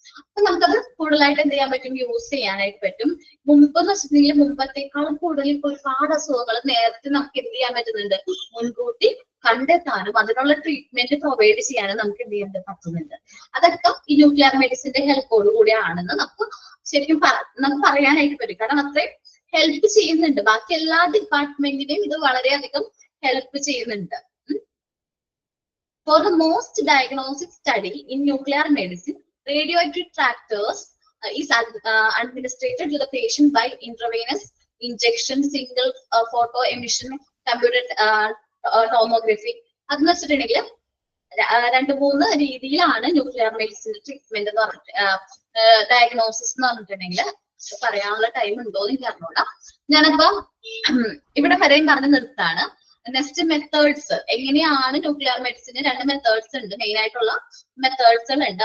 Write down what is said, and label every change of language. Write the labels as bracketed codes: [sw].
[ml] അപ്പൊ നമുക്കത് കൂടുതലായിട്ട് എന്ത് ചെയ്യാൻ പറ്റും, യൂസ് ചെയ്യാനായിട്ട് പറ്റും. മുമ്പെന്ന് വെച്ചിട്ടുണ്ടെങ്കിൽ മുമ്പത്തേക്കാളും കൂടുതൽ ഒരുപാട് അസുഖങ്ങൾ നേരത്തെ നമുക്ക് എന്ത് ചെയ്യാൻ പറ്റുന്നുണ്ട്, മുൻകൂട്ടി കണ്ടെത്താനും അതിനുള്ള ട്രീറ്റ്മെന്റ് പ്രൊവൈഡ് ചെയ്യാനും നമുക്ക് എന്ത് ചെയ്യാൻ പറ്റുന്നുണ്ട്. അതൊക്കെ ഈ ന്യൂക്ലിയർ മെഡിസിന്റെ ഹെൽപ്പോട് കൂടിയാണെന്ന് നമുക്ക് ശരിക്കും നമുക്ക് പറയാനായിട്ട് പറ്റും. കാരണം അത്രയും ഹെൽപ്പ് ചെയ്യുന്നുണ്ട്. ബാക്കി എല്ലാ ഡിപ്പാർട്ട്മെന്റിനെയും ഇത് വളരെയധികം ഹെൽപ്പ് ചെയ്യുന്നുണ്ട്. [en] For the most diagnostic study in nuclear medicine, radioactive tractors is administered to the patient by intravenous injection, single photo emission, computer tomography. [ml] അതെന്ന് വെച്ചിട്ടുണ്ടെങ്കിൽ 2-3 രീതിയിലാണ് ന്യൂക്ലിയർ മെഡിസിൻ ട്രീറ്റ്മെന്റ് എന്ന് പറഞ്ഞിട്ട് ഡയഗ്നോസിസ് എന്ന് പറഞ്ഞിട്ടുണ്ടെങ്കിൽ പറയാനുള്ള ടൈം ഉണ്ടോ എന്ന് എനിക്ക് അറിഞ്ഞൂടാ. ഞാനപ്പോ ഇവിടെ വരെയും പറഞ്ഞ് നിർത്താണ്. നെക്സ്റ്റ് മെത്തേഡ്സ് എങ്ങനെയാണ് ന്യൂക്ലിയർ മെഡിസിന് 2 മെത്തേഡ്സ് ഉണ്ട്, മെയിൻ ആയിട്ടുള്ള മെത്തേഡ്സുകൾ ഉണ്ട്.